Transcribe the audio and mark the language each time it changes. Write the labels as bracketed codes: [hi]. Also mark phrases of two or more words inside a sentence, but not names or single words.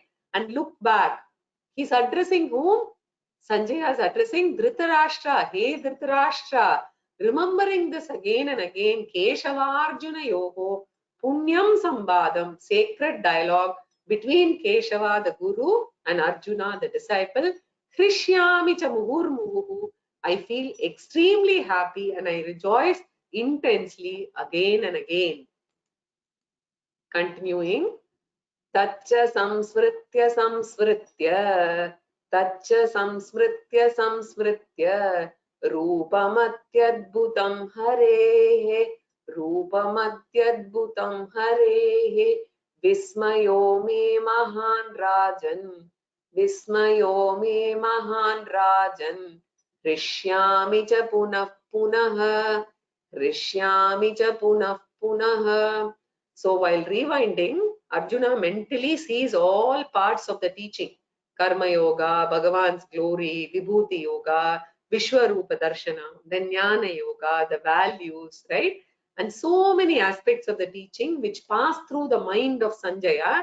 [en] And look back, he's addressing whom? Sanjaya is addressing Dhritarashtra. Hey Dhritarashtra, remembering this again and again, [sa] केशवार्जुनयोः पुण्यं संवादम्, [en] sacred dialogue between Keshava, the Guru, and Arjuna, the disciple. [sa] हृष्यामि च मुहुर्मुहुः. [en] I feel extremely happy and I rejoice intensely again and again. Continuing. [sa] तच्च संस्मृत्य संस्मृत्य, तच्च संस्मृत्य संस्मृत्य, रूपमत्यद्भुतं हरेः, रूपमत्यद्भुतं हरेः, विस्मयो मे महान् राजन्, विस्मयो मे महान् राजन्, हृष्यामि च पुनः पुनः, हृष्यामि च पुनः पुनः. [en] So while rewinding, Arjuna mentally sees all parts of the teaching. Karma Yoga, Bhagavan's glory, Vibhuti Yoga, Vishwarupa Darshana, then Jnana Yoga, the values, right? And so many aspects of the teaching which pass through the mind of Sanjaya.